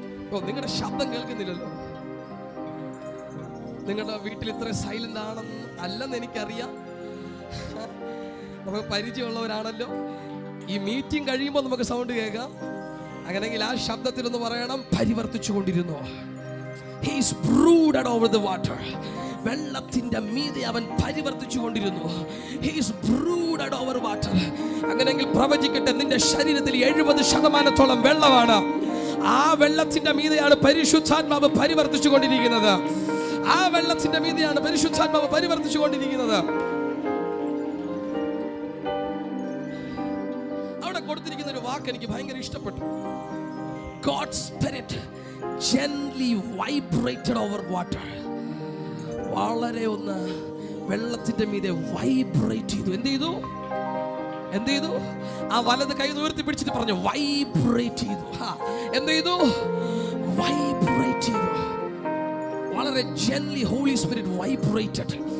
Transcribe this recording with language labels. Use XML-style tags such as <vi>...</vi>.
<ml>ഓ, നിങ്ങളുടെ ശബ്ദം കേൾക്കുന്നില്ലല്ലോ. നിങ്ങളുടെ വീട്ടിൽ ഇത്ര സൈലന്റ് ആണെന്ന് അല്ലെന്ന് എനിക്കറിയാം. നമുക്ക് പരിചയമുള്ളവരാണല്ലോ. ഈ മീറ്റിംഗ് കഴിയുമ്പോൾ നമുക്ക് സൗണ്ട് കേൾക്കാം. അങ്ങനെയെങ്കിൽ ആ ശബ്ദത്തിലൊന്ന് പറയണം, പരിവർത്തിച്ചു കൊണ്ടിരുന്നു.</ml> <en>He is brooded over the water.</en> <ml>വെള്ളത്തിന്റെ മീതെ അവൻ പരിവർത്തിച്ചു കൊണ്ടിരുന്നു.</ml> <en>He is brooded over water.</en> <ml>അങ്ങനെയെങ്കിൽ പ്രവചിക്കട്ടെ, നിന്റെ ശരീരത്തിൽ 70% വെള്ളമാണ്. ആ വെള്ളത്തിന്റെ മീതെയാണ് പരിശുദ്ധാത്മാവ് പരിവർത്തിച്ചു കൊണ്ടിരിക്കുന്നത്. ആ വെള്ളത്തിന്റെ മീതെയാണ് പരിശുദ്ധാത്മാവ് പരിവർത്തിച്ചു കൊണ്ടിരിക്കുന്നത്. അവിടെ കൊടുത്തിരിക്കുന്ന ഒരു വാക്ക് എനിക്ക് ഭയങ്കര ഇഷ്ടപ്പെട്ടു.</ml> <en>God's spirit gently vibrated over water.</en> <ml>വളരെ ഒന്ന് വെള്ളത്തിന്റെ മീതെ വൈബ്രേറ്റ് ചെയ്തു. എന്ത് ചെയ്തു? ആ വലത് കൈ ഉയർത്തി പിടിച്ചിട്ട് പറഞ്ഞു, വൈബ്രേറ്റ് ചെയ്തു. എന്ത് ചെയ്തു? വൈബ്രേറ്റ് ചെയ്തു.</ml> <en>വളരെ gently Holy Spirit vibrated.</en>